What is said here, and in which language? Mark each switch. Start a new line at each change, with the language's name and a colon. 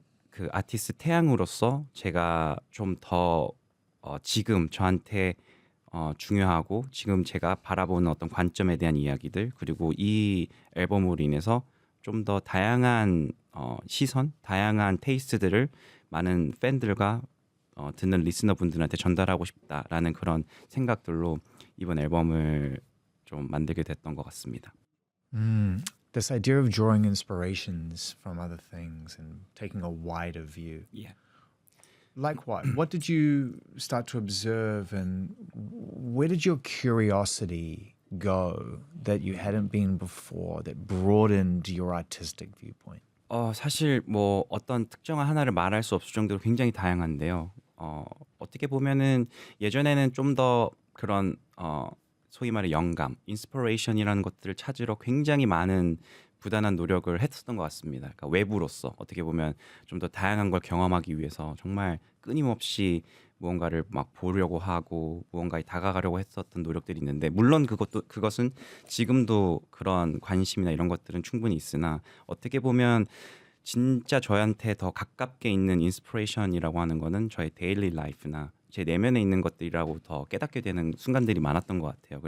Korean: 그 아티스트 태양으로서 제가 좀 더 지금 저한테 중요하고 지금 제가 바라보는 어떤 관점에 대한 이야기들 그리고 이 앨범으로 인해서 좀 더 다양한 시선, 다양한 테이스트들을 많은 팬들과 듣는 리스너 분들한테 전달하고 싶다라는 그런 생각들로 이번 앨범을 좀 만들게 됐던 것 같습니다.
English: This idea of drawing inspirations from other things and taking a wider view. Yeah. Like what? What did you start to observe and where did your curiosity go that you hadn't been before that broadened your artistic viewpoint?
Korean: 사실 뭐 어떤 특정한 하나를 말할 수 없을 정도로 굉장히 다양한데요. 어떻게 보면은 예전에는 좀 더 그런 소위 말해 영감, 인스피레이션이라는 것들을 찾으러 굉장히 많은 부단한 노력을 했었던 것 같습니다. 그러니까 외부로서 어떻게 보면 좀 더 다양한 걸 경험하기 위해서 정말 끊임없이 무언가를 막 보려고 하고 무언가에 다가가려고 했었던 노력들이 있는데 물론 그것은 지금도 그런 관심이나 이런 것들은 충분히 있으나 어떻게 보면 진짜 저한테 더 가깝게 있는 인스피레이션이라고 하는 거는 저의 데일리 라이프나 제 내면에 있는 것들이라고 더 깨닫게 되는 순간들이 많았던 것 같아요.